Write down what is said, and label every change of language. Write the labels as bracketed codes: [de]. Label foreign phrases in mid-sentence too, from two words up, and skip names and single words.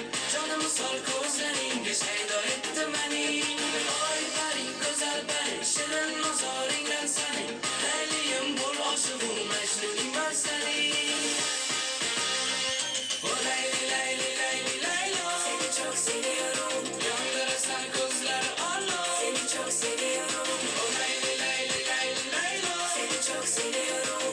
[uz] Jonim misol ko'zlaringga shaydo etdi meni. Oy vay go'zal vay, shirin nazoringdan saning. Layliyim bo'l oshig'im majnuning masaling. [tr] Oh layli layli layli laylo, seni çok seviyorum. Yandırırsan gözleri Allah, seni çok seviyorum. Oh layli layli layli laylo, seni çok seviyorum.